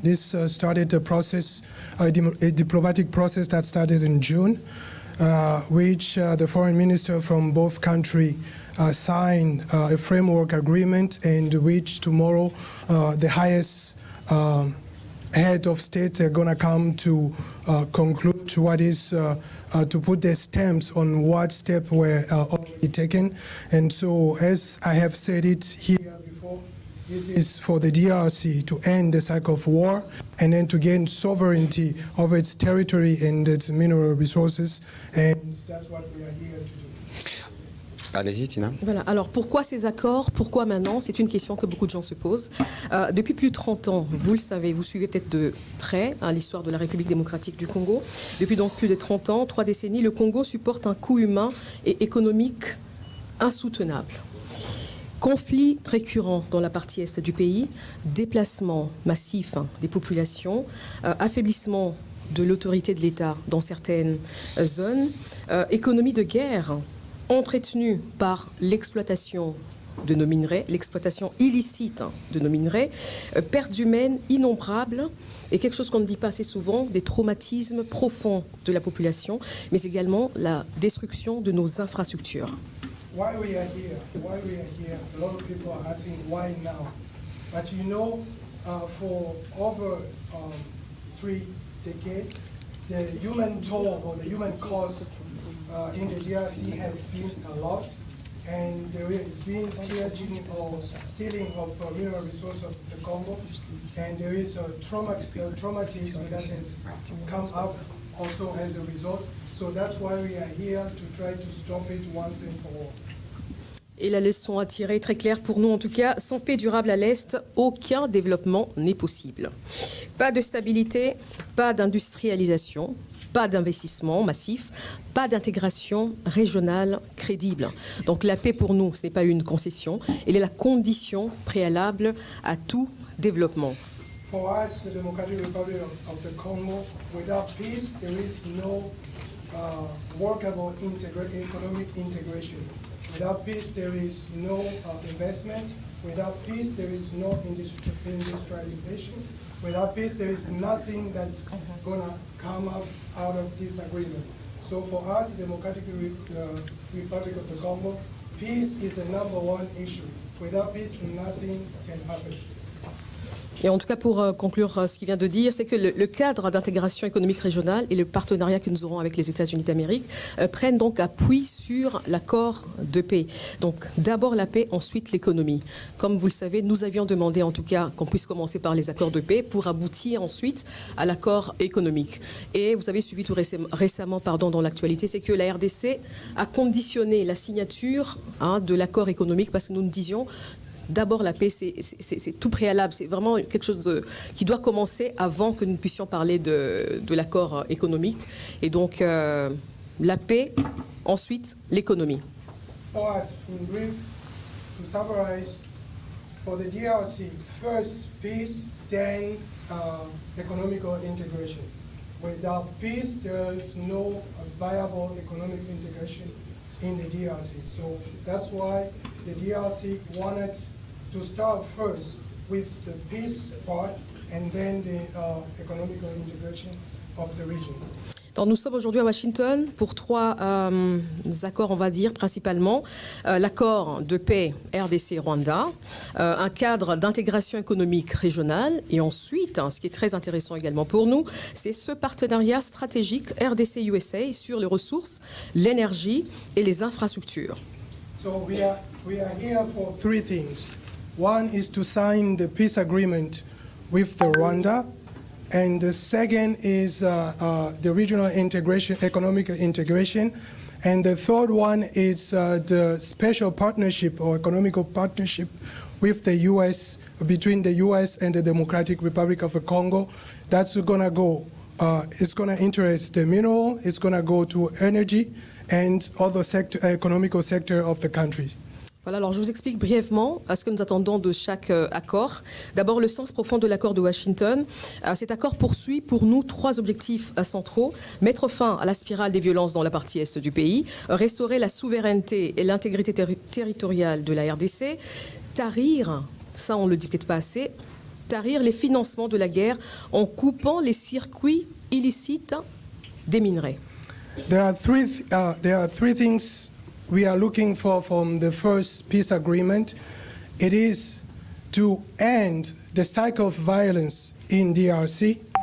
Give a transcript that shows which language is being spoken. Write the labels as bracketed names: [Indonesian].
[English] This started a process, a diplomatic process that started in June, which the foreign minister from both countries signed a framework agreement, and which tomorrow the highest head of state are going to come to conclude what is to put their stamps on what steps were already taken. And so, as I have said it here before, this is for the DRC to end the cycle of war and then to gain sovereignty of its territory and its mineral resources, and that's what we are here to do. [French] Allez-y, Tina. Voilà. Alors, pourquoi ces accords? Pourquoi maintenant? C'est une question que beaucoup de gens se posent. Depuis plus de 30 ans, vous le savez, vous suivez peut-être de près l'histoire de la République démocratique du Congo. Depuis donc plus de 30 ans, 3 décennies, le Congo supporte un coût humain et économique insoutenable. Conflits récurrents dans la partie est du pays, déplacement massif des populations, affaiblissement de l'autorité de l'État dans certaines zones, économie de guerre entretenue par l'exploitation de nos minerais, l'exploitation illicite de nos minerais, pertes humaines innombrables et quelque chose qu'on ne dit pas assez souvent, des traumatismes profonds de la population, mais également la destruction de nos infrastructures. [English] Why we are here, a lot of people are asking why now. But you know, for over 3 decades, the human toll or the human cost in the DRC has been a lot, and there has been pillaging or stealing of mineral resources of the Congo, and there is a traumatism that has come up also as a result. So that's why we are here to try to stop it once and for all. [French] Et la leçon à tirer, très claire pour nous en tout cas, sans paix durable à l'Est, aucun développement n'est possible. Pas de stabilité, pas d'industrialisation, pas d'investissement massif, pas d'intégration régionale crédible. Donc la paix pour nous, ce n'est pas une concession, elle est la condition préalable à tout développement. [English] For us, the Democratic Republic of the Congo, without peace, there is no workable economic integration. Without peace, there is no investment. Without peace, there is no industrialization. Without peace, there is nothing that's going to come up out of this agreement. So for us, the Democratic Republic of the Congo, peace is the #1 issue. Without peace, nothing can happen. [French] Et en tout cas, pour conclure ce qu'il vient de dire, c'est que le cadre d'intégration économique régionale et le partenariat que nous aurons avec les États-Unis d'Amérique prennent donc appui sur l'accord de paix. Donc d'abord la paix, ensuite l'économie. Comme vous le savez, nous avions demandé en tout cas qu'on puisse commencer par les accords de paix pour aboutir ensuite à l'accord économique. Et vous avez suivi tout récemment dans l'actualité, c'est que la RDC a conditionné la signature de l'accord économique parce que nous disions d'abord, la paix, c'est tout préalable. C'est vraiment quelque chose qui doit commencer avant que nous puissions parler de l'accord économique. Et donc, la paix, ensuite, l'économie. [English] For us, in brief, to summarize, for the DRC, first peace, then economical integration. Without peace, there is no viable economic integration in the DRC. So that's why the DRC wanted to start first with the peace part and then the economical integration of the region. [French] Donc nous sommes aujourd'hui à Washington pour 3 accords, on va dire, principalement. L'accord de paix RDC-Rwanda, un cadre d'intégration économique régionale et ensuite, ce qui est très intéressant également pour nous, c'est ce partenariat stratégique RDC-USA sur les ressources, l'énergie et les infrastructures. [English] So we are here for 3 things. One is to sign the peace agreement with the Rwanda. And the second is the regional integration, economic integration. And the third one is the special partnership or economical partnership with the U.S., between the U.S. and the Democratic Republic of the Congo. That's gonna go, it's gonna interest the mineral, it's gonna go to energy and other economical sector of the country. [French] Voilà, alors je vous explique brièvement ce que nous attendons de chaque accord. D'abord, le sens profond de l'accord de Washington. Cet accord poursuit pour nous 3 objectifs centraux. Mettre fin à la spirale des violences dans la partie est du pays, restaurer la souveraineté et l'intégrité territoriale de la RDC, tarir, ça on ne le dit peut-être pas assez, tarir les financements de la guerre en coupant les circuits illicites des minerais. [English] There are three things we are looking for from the first peace agreement. It is to end the cycle of violence in DRC.